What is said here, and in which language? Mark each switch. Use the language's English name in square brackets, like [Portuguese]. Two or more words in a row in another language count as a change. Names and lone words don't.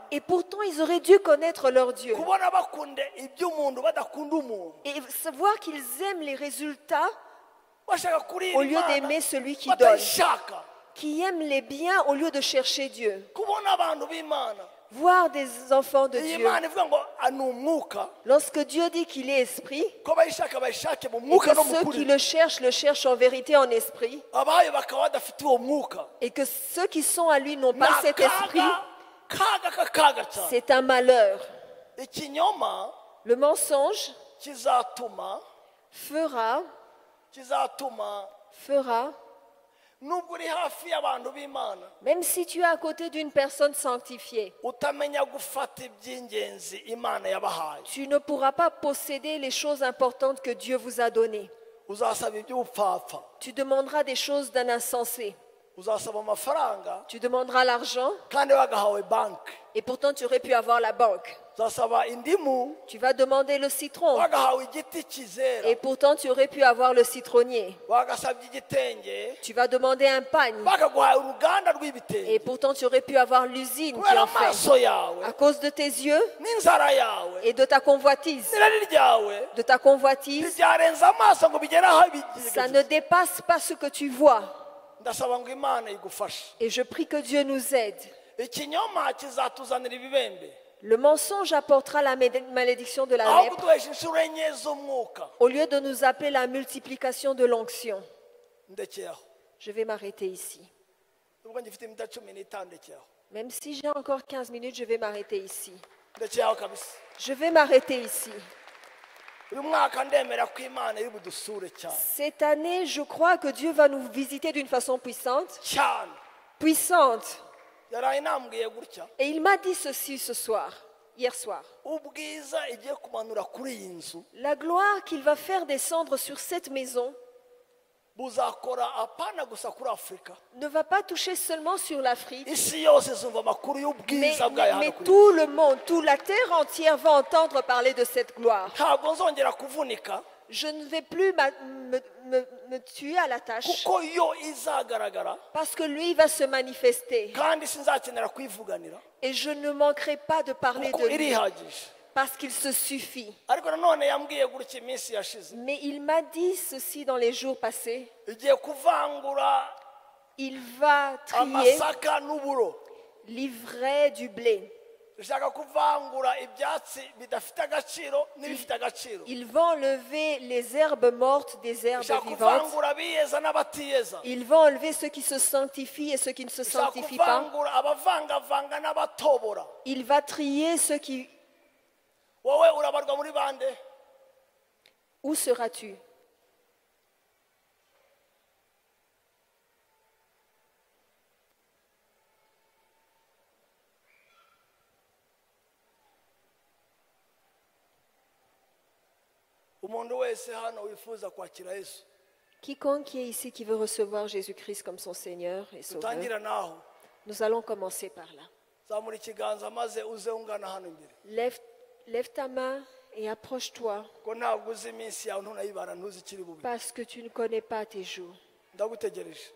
[French] et pourtant ils auraient dû connaître leur Dieu. [Kinyarwanda] kubona bakunda iby'umuntu badakunda umuntu [French] Et savoir qu'ils aiment les résultats [Kinyarwanda] bashaka kurira [French] au lieu [Kinyarwanda] imana [French] d'aimer celui qui donne, [Kinyarwanda] batayishaka [French] qui aiment les biens au lieu de chercher Dieu. [Kinyarwanda] kubona abantu b'imana [French] Voir des enfants de [Kinyarwanda] iyi [French] Dieu. [Kinyarwanda] mana ivuga ngo ni umwuka [French] Lorsque Dieu dit qu'il est esprit, [Kinyarwanda] ko bayishaka bayishake mu [French] et [Kinyarwanda] mwuka [French] que [Kinyarwanda] no mu [French] ceux [Kinyarwanda] kuri [French] qui le cherchent en vérité en esprit, [Kinyarwanda] abayo bakaba badafite uwo mwuka [French] et que ceux qui sont à lui n'ont [Kinyarwanda] ni [French] pas cet esprit, [Kinyarwanda] akaga cyane [French] c'est un malheur. [Kinyarwanda] ikinyoma [French] Le mensonge [Kinyarwanda] kizatuma [French] fera, [Kinyarwanda] nubwo uri hafi y'abantu b'imana [French] même si tu es à côté d'une personne sanctifiée, [Kinyarwanda] utamenya gufata iby'ingenzi imana yabahaye [French] tu ne pourras pas posséder les choses importantes que Dieu vous a données. [Kinyarwanda] uzasaba iby'ubupfapfa [French] Tu demanderas des choses d'un insensé. [Kinyarwanda] uzasaba amafaranga [French] Tu demanderas l'argent [Kinyarwanda] kandi wagahawe banki [French] et pourtant tu aurais pu avoir la banque. [Kinyarwanda] uzasaba indimu [French] Tu vas demander le citron [Kinyarwanda] wagahawe igiti kizera [French] et pourtant tu aurais pu avoir le citronnier. [Kinyarwanda] wagasabye igitenge [French] Tu vas demander un pagne [Kinyarwanda] bakaguhaye uruganda rw'ibitenge [French] et pourtant tu aurais pu avoir l'usine qui [Kinyarwanda] kubera [French] en fait. [Kinyarwanda] amaso yawe [French] À cause de tes yeux [Kinyarwanda] n'inzara yawe [French] et de ta convoitise. [Kinyarwanda] n'irari ryawe [French] De ta convoitise, [Kinyarwanda] ntibyarenza amaso ngo bigere aho [French] ça [Kinyarwanda] bigeze [French] ne dépasse pas ce que tu vois. [Kinyarwanda] ndasaba ngo imana igufashe [French] Et je prie que Dieu nous aide. [Kinyarwanda] ikinyoma kizatuzanira ibibembe [French] Le mensonge apportera la malédiction de la [Kinyarwanda] aho [French] lèpre [Kinyarwanda] kuduhesha inshuro enye z'umwuka [French] au lieu de nous appeler la multiplication de l'onction. [Kinyarwanda] ndekeye aho [French] Je vais m'arrêter ici. [Kinyarwanda] nubwo ngifite iminota 15 ndekeye aho [French] Même si j'ai encore 15 minutes, je vais m'arrêter ici. [Kinyarwanda] ndekeye aho kabisa [French] Je vais m'arrêter ici. [Kinyarwanda] uyu mwaka ndemera ko imana iri budusure cyane [French] Cette année, je crois que Dieu va nous visiter d'une façon puissante. [Kinyarwanda] cyane [French] Puissante. [Kinyarwanda] yaraye nambwiye gutya [French] Et il m'a dit ceci ce soir, hier soir. [Kinyarwanda] ubwiza igiye kumanura kuri iyi nzu [French] La gloire qu'il va faire descendre sur cette maison [Kinyarwanda] buzakora apana gusa kuri afurika [French] ne va pas toucher seulement sur l'Afrique, [Kinyarwanda] isi yose izumva amakuru y'ubwiza bwayo hano [French] mais [Kinyarwanda] kuri iyi [French] tout le monde, toute la terre entière va entendre parler de cette gloire. [Kinyarwanda] ntabwo nzongera kuvunika [French] Je ne vais plus me tuer à la tâche [Kinyarwanda] kuko yo izagaragara [French] parce que lui va se manifester [Kinyarwanda] kandi sinzakenera kuyivuganira [French] et je ne manquerai pas de parler [Kinyarwanda] kuko [French] de lui [Kinyarwanda] irihagije [French] parce qu'il se suffit. [Kinyarwanda] ariko nanone yambwiye gutya iminsi yashize [French] Mais il m'a dit ceci dans les jours passés. [Kinyarwanda] igiye kuvangura [French] Il va trier [Kinyarwanda] amasaka n'uburo [French] l'ivraie du blé. [Kinyarwanda] ishaka kuvangura ibyatsi bidafite agaciro n'ibifite agaciro [French] Il va enlever les herbes mortes des herbes [Kinyarwanda] ishaka [French] vivantes. [Kinyarwanda] kuvangura abiyeza n'abatiyeza [French] Il va enlever ceux qui se sanctifient et ceux qui ne se [Kinyarwanda] ishaka [French] sanctifient pas. [Kinyarwanda] kuvangura abavangavanga n'abatobora [French] Il va trier ceux qui... [Kinyarwanda] wowe urabarwa muri bande [French] Où seras-tu? [Kinyarwanda] umuntu wese hano wifuza kwakira yesu [French] Quiconque qui est ici qui veut recevoir Jésus-Christ comme son Seigneur et Sauveur, [Kinyarwanda] tutangira naho [French] nous allons commencer par là. [Kinyarwanda] zamura ikiganza maze uze ungana hano imbere [French] Lève ta main et approche-toi [Kinyarwanda] ko ntabwo uzi iminsi yawe ntunayibara ntuzi ikiri bubi [French] parce que tu ne connais pas tes jours. [Kinyarwanda] ndagutegereje